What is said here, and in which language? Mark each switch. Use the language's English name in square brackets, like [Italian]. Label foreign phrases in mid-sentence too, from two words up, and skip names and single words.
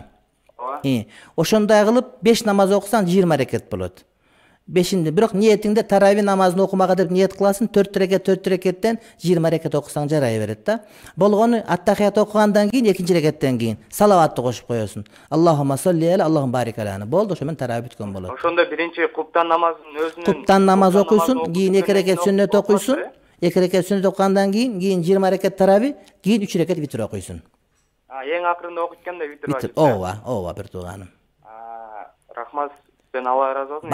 [Kyrgyz] Ооба. Ошондой кылып 5 намаз окусаң 20 рекет болот. 5-inde бирок ниетиңде тарави намазын окумага деп ниет кыласың, 4 рекеттен 20 рекет окусаң жарай берет да. Болгону аттахият окугандан кийин, экинчи рекеттен кийин салаватты кошуп коесуң. [Arabic] اللهم صل على، اللهم بارك علينا. [Kyrgyz] Болду, ошо менен тарави бүткөн болот. Ошондо биринчи куптан намазын өзүнүн куптан намаз окуйсуң, кийин 2 рекет сүннөт окуйсуң. 2 рекет сүннөт окугандан кийин 20 рекет тарави, кийин 3 рекет витр окуйсуң. Эң акырында окутканда витр бар. Ооба, бир тууганым. Рахмат. Сен Алла разы болсун.